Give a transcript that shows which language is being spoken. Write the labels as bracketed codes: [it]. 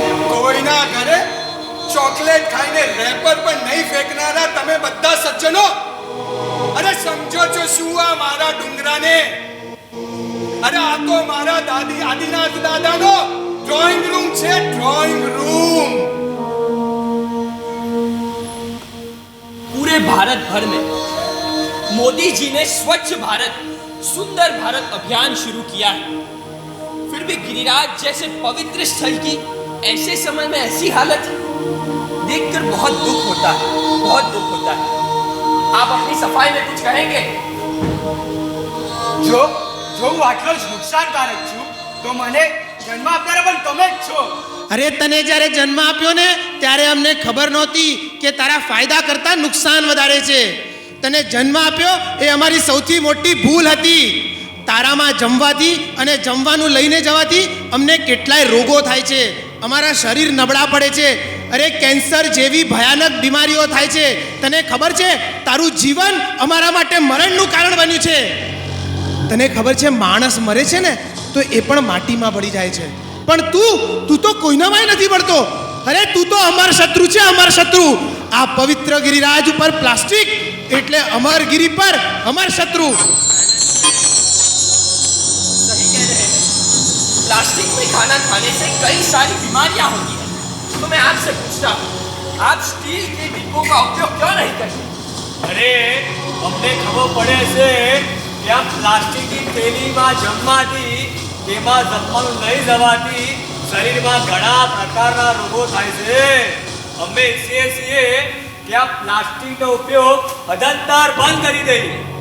[gu] કોઈના ઘરે ચોકલેટ ખાઈને રેપર પણ નહીં ફેંકનારા તમે બધા સજ્જનો, અરે સમજો છો શું આ મારા ડુંગરાને? અરે આ તો મારા દાદી આદિનાથ દાદાનો ડ્રોઈંગ રૂમ છે, ડ્રોઈંગ रूम. [hi] पूरे भारत भर में मोदी जी ने स्वच्छ भारत सुंदर भारत अभियान शुरू किया है, फिर भी गिरिराज जैसे पवित्र स्थल की ऐसे समय में ऐसी हालत है, देखकर बहुत दुख होता है, बहुत दुख होता है. आप अपनी सफाई में कुछ कहेंगे? [gu] જો હું આટલો જ નુકસાનકારક છું, તો મને જન્મ આપનારા પણ તમે જ છો. અરે તને જ્યારે જન્મ આપ્યો ને ત્યારે અમને ખબર નહોતી કે તારા ફાયદા કરતાં નુકસાન વધારે છે. તને જન્મ આપ્યો એ અમારી સૌથી મોટી ભૂલ હતી. તારામાં જમવાથી અને જમવાનું લઈને જવાથી અમને કેટલાય રોગો થાય છે, અમારા શરીર નબળા પડે છે, અરે કેન્સર જેવી ભયાનક બીમારીઓ થાય છે. તને ખબર છે તારું જીવન અમારા માટે મરણનું કારણ બન્યું છે. તને ખબર છે માણસ મરે છે ને તો એ પણ માટીમાં ભળી જાય છે, પણ તું તો કોઈનામાંય નથી ભળતો. અરે તું તો અમર શત્રુ છે, અમર શત્રુ. આ પવિત્ર ગિરિરાજ ઉપર પ્લાસ્ટિક એટલે અમર ગિરી પર અમર શત્રુ. [hi] सही कह रहे हैं. प्लास्टिक में खाना खाने से कई सारी बीमारियां होती हैं. तो मैं आपसे पूछता हूँ, आप स्टील के डिब्बों का उपयोग क्यों नहीं करते? [gu] અરે અમને ખબર પડે છે કે આ પ્લાસ્ટિકની થેલીમાં જમવાથી, તેમાં જમવાનું નહીં જવાથી શરીરમાં ઘણા પ્રકારના રોગો થાય છે. અમે ઈચ્છીએ છીએ કે આ પ્લાસ્ટિકનો ઉપયોગ અદંતર બંધ કરી દઈએ.